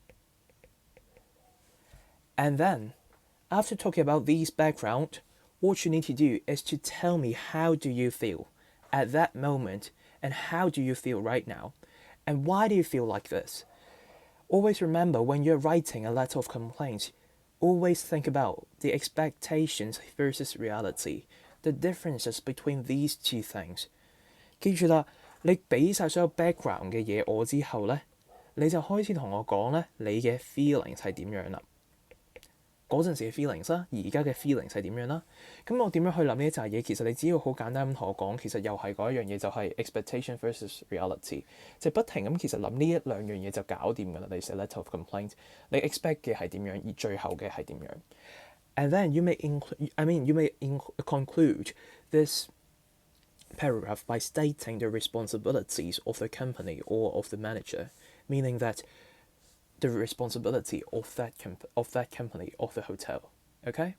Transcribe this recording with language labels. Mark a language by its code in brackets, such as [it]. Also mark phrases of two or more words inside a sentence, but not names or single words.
[en] And then, after talking about these background, what you need to do is to tell me how do you feel at that moment and how do you feel right now and why do you feel like this. Always remember when you're writing a letter of complaint, always think about the expectations versus reality, the differences between these two things。 [yue] 記住啦，你俾晒所有 background 嘅嘢我之後呢，你就開始同我講呢，你嘅 feelings 係點樣啦。嗰陣時嘅 feelings 啦，而家嘅 feelings 係點樣啦？咁我點樣去諗呢一紮嘢？其實你只要好簡單咁同我講，其實又係嗰一樣嘢，就係 [en] expectation versus reality， [yue] 就不停咁其實諗呢一兩樣嘢就搞掂㗎啦。你寫 [en] letter of complaint， [yue] 你 expect 嘅係點樣，而最後嘅係點樣 ？ [en] And then you may conclude this paragraph by stating the responsibilities of the company or of the manager, meaning that the responsibility of that company, of the hotel. Okay?